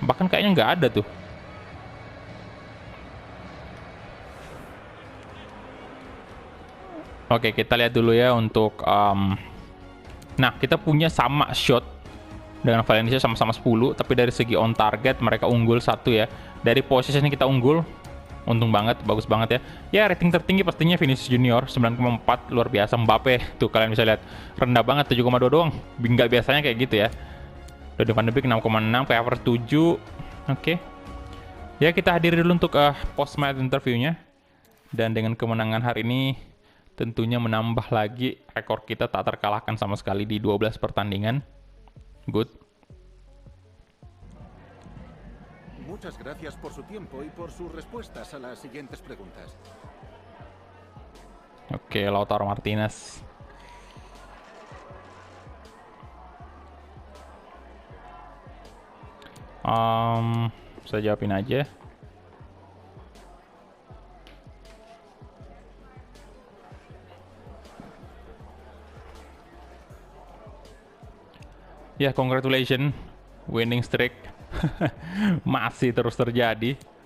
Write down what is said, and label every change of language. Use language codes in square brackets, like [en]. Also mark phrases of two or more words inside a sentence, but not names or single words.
[id] Bahkan kayaknya nggak ada tuh. Oke, kita lihat dulu ya untuk nah, kita punya sama shot dengan Valencia, sama-sama 10, tapi dari segi [en] on target [id] mereka unggul 1 ya. Dari posisi ini kita unggul. Untung banget, bagus banget ya. Ya, rating tertinggi pastinya Vinicius Junior 9,4, luar biasa. Mbappe tuh kalian bisa lihat rendah banget 7,2 doang. Nggak biasanya kayak gitu ya. Donny van de Beek 6,6, kayak Havertz 7. Oke. Ya, kita hadiri dulu untuk [en] post match [id] interviewnya. Dan dengan kemenangan hari ini tentunya menambah lagi rekor kita tak terkalahkan sama sekali di 12 pertandingan. Good. [es] Muchas gracias por su tiempo y por sus respuestas a las siguientes preguntas. [id] Oke, Lautaro Martinez. Saya jawabin aja. Ya, congratulations, [en] winning streak [id] masih terus terjadi.